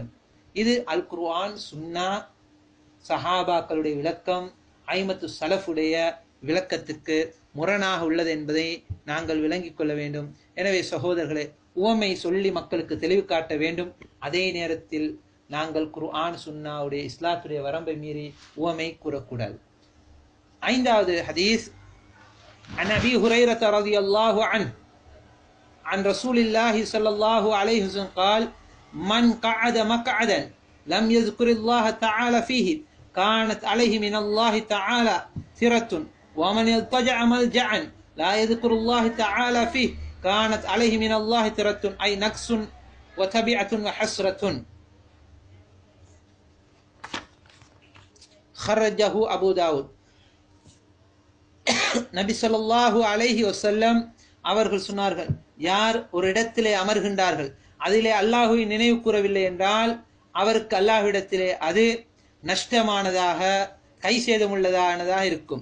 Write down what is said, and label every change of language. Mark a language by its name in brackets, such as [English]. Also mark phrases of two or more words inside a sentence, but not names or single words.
[Tamil] இது அல் குர்ஆன், சுன்னா, சஹாபாக்களுடைய விளக்கம், ஐமத்து சலஃபுடைய விளக்கத்துக்கு முரணாக உள்ளது என்பதை நாங்கள் விளங்கிக் கொள்ள வேண்டும். எனவே சகோதரர்களே, உவமை சொல்லி மக்களுக்கு தெளிவு காட்ட வேண்டும். அதே நேரத்தில் நாங்கள் குர்ஆன் சுன்னாவுடைய இஸ்லாத்துடைய வரம்பை மீறி உவமை கூறக்கூடாது. ஐந்தாவது ஹதீஸ், [Arabic] عن أبي هريرة رضي الله عنه عن رسول الله صلى الله عليه وسلم قال من قعد مقعدا لم يذكر الله تعالى فيه كانت عليه من الله تعالى ثرة ومن يضطجع ملجعا لا يذكر الله تعالى فيه كانت عليه من الله ثرة أي نقص وتبعة وحسرة. خرجه أبو داود. [Tamil] நபி [Arabic] صلى الله عليه وسلم [Tamil] அவர்கள் சொன்னார்கள், யார் ஒரு இடத்திலே அமர்கின்றார்கள் அதிலே அல்லாஹுவை நினைவு கூறவில்லை என்றால் அவருக்கு அல்லாஹ்விடத்திலே அது நஷ்டமானதாக, கை சேதமுள்ளதானதாக இருக்கும்.